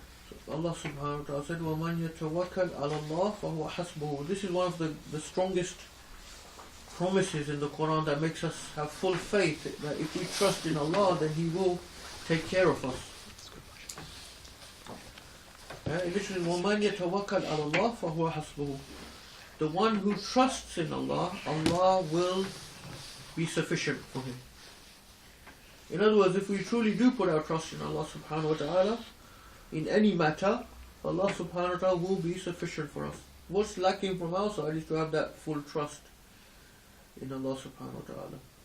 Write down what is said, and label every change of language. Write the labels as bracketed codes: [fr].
[en] So Allah subhanahu wa ta'ala said, [ar] وَمَنْ يَتَوَكَّلْ عَلَى اللَّهِ فَهُوَ حَسْبُهُ. [en] This is one of the strongest promises in the Quran that makes us have full faith that if we trust in Allah, then He will take care of us. [ar] Literally, وَمَنْ يَتَوَكَّلْ عَلَى اللَّهِ فَهُوَ حَسْبُهُ. [en] The one who trusts in Allah, Allah will be sufficient for him. In other words, if we truly do put our trust in Allah subhanahu wa ta'ala, in any matter, Allah subhanahu wa ta'ala will be sufficient for us. What's lacking from our side is to have that full trust in Allah subhanahu wa ta'ala.